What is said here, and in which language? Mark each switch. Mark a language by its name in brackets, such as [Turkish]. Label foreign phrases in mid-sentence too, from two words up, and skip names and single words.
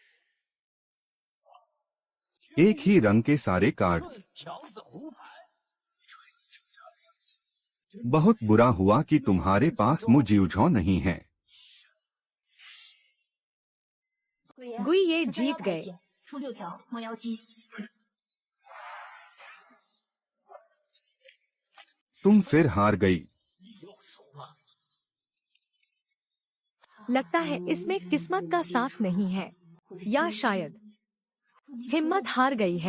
[Hindi] एक ही रंग के सारे कार्ड। बहुत बुरा हुआ कि तुम्हारे पास मुझे नहीं है। [Chinese] 鬼爷， [Hindi] गुइये जीत गए। [Chinese] 出6条猫妖姬。 [Hindi] तुम फिर हार गई। लगता है इसमें किस्मत का साथ नहीं है, या शायद हिम्मत हार गई है।